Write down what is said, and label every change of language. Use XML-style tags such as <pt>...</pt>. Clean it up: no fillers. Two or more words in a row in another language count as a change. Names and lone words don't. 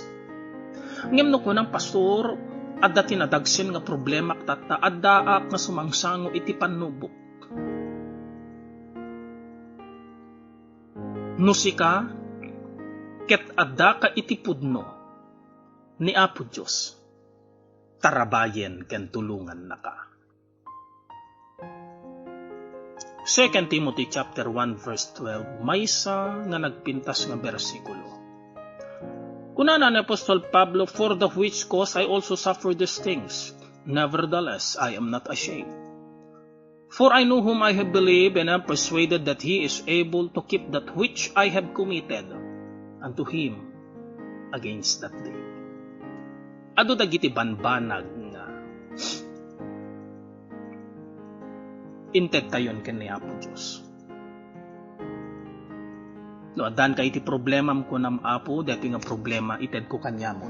<ilo>Ngem no kunang pastor adda tinadagsen nga problema tatta addaak nga sumangsango iti panubok. No sika ket adda ka iti pudno ni Apo Diyos, tarabayen ken tulungan naka. 2 Timothy</ilo> <en>chapter 1 verse 12</en> <ilo>maysa nga nagpintas nga bersikulo. Kunana ni Apostol Pablo,</ilo> <en>for the which cause I also suffer these things, nevertheless I am not ashamed. For I know whom I have believed, and am persuaded that He is able to keep that which I have committed unto Him against that day.</en> <ilo>Ado dagiti banbanag nga inted tayon ken ni Apo Diyos. No adan ka iti problemam ko nam Apo, dati nga problema ited ko kanyamon.</ilo>